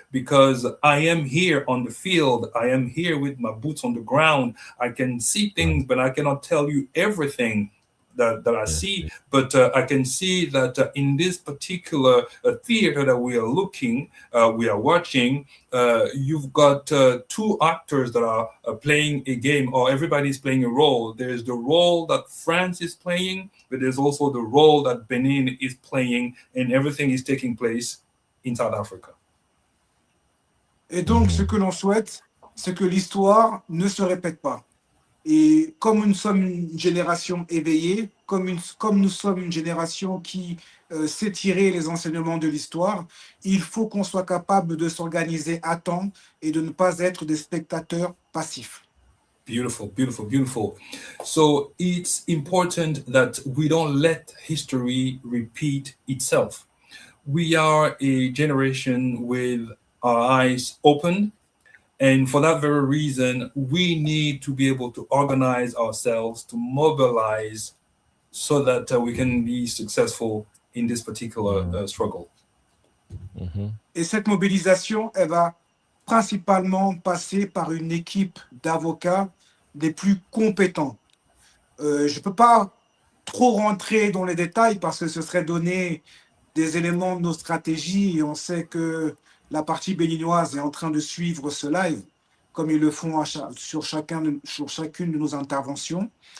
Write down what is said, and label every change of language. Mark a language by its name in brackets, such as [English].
[English] Because I am here on the field, I am here with my boots on the ground, I can see things, but I cannot tell you everything that I see, but I can see that in this particular theater that we are watching, you've got two actors that are playing a game, or everybody's playing a role. There's the role that France is playing, but there's also the role that Benin is playing, and everything is taking place in South Africa. [French] Et donc, ce que l'on souhaite, c'est que l'histoire ne se répète pas. Et comme nous sommes une génération éveillée, comme nous sommes une génération qui sait tirer les enseignements de l'histoire, il faut qu'on soit capable de s'organiser à temps et de ne pas être des spectateurs passifs. [English] Beautiful, beautiful, beautiful. So it's important that we don't let history repeat itself. We are a generation with our eyes open. And for that very reason, we need to be able to organize ourselves, to mobilize, so that we can be successful in this particular struggle. [French] Et cette mobilisation, elle va principalement passer par une équipe d'avocats les plus compétents. Je ne peux pas trop rentrer dans les détails parce que ce serait donner des éléments de nos stratégies, et on sait que la partie béninoise est en train de suivre ce live, comme ils le font sur chacune de nos interventions.